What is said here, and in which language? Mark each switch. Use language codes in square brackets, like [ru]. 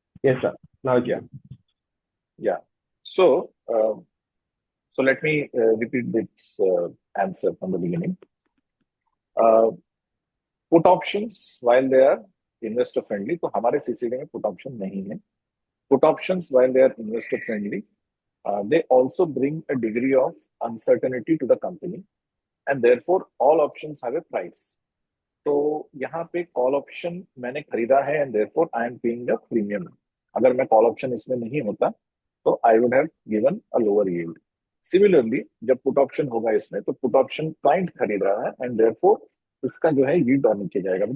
[en] Yes sir, now या so let me repeat this answer from the beginning. Put options while they are investor friendly, [hi] तो हमारे CCD में put option नहीं है। [en] Put options while they are investor friendly, they also bring a degree of uncertainty to the company and therefore all options have a price. [hi] तो यहाँ पे call option मैंने खरीदा है [en] and therefore I am paying a premium. [hi] अगर मैं call option इसमें नहीं होता तो [en] I would have given a lower yield. [hi] Similarly, जब पुट ऑप्शन होगा इसमें तो पुट ऑप्शन क्लाइंट खरीद रहा है [en] and therefore [hi] इसका जो है yield और नीचे जाएगा।